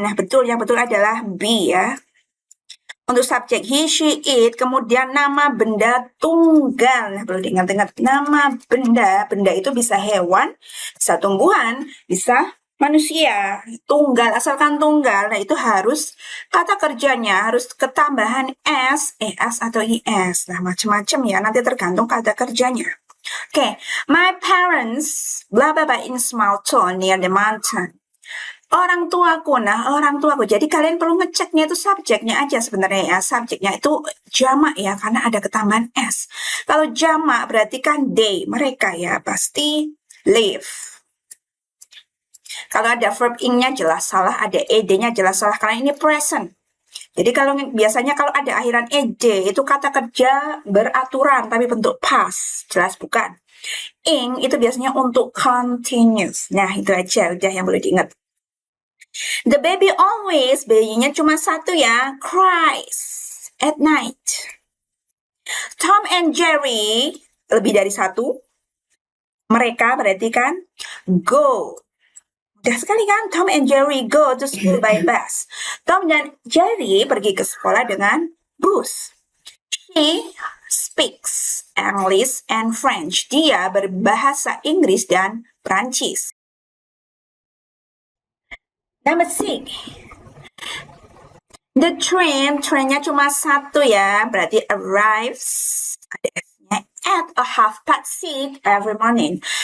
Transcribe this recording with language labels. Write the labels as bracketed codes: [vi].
[id] Nah, betul, yang betul adalah be ya. Untuk subjek he, she, it, kemudian nama benda tunggal. Nah, perlu diingat-ingat nama benda. Benda itu bisa hewan, bisa tumbuhan, bisa manusia. Tunggal, asalkan tunggal. Nah, itu harus kata kerjanya harus ketambahan s, es, atau is. Nah, macam-macam ya. Nanti tergantung kata kerjanya. [en] Oke, my parents, blah blah blah in small town near the mountain. [id] Orang tuaku. Jadi kalian perlu ngeceknya itu subjeknya aja sebenarnya ya. Subjeknya itu jamak ya, karena ada ketambahan s. Kalau jamak berarti kan they, mereka ya, pasti live. Kalau ada verb ing-nya jelas salah, ada ed-nya jelas salah, karena ini present. Jadi biasanya kalau ada akhiran ed, itu kata kerja beraturan, tapi bentuk past, jelas bukan. Ing itu biasanya untuk continuous. Nah, itu aja udah yang perlu diingat. [en] The baby always, [id] bayinya cuma satu ya, [en] cries at night. [id] Tom and Jerry, lebih dari satu. Mereka berarti kan go. Mudah sekali kan, [en] Tom and Jerry go to school by bus. [id] Tom dan Jerry pergi ke sekolah dengan bus. [en] She speaks English and French. [id] Dia berbahasa Inggris dan Prancis. [en] Number 6. [id] The trainnya cuma satu ya, berarti arrives, ada S-nya, [en] at a 6:30 every morning.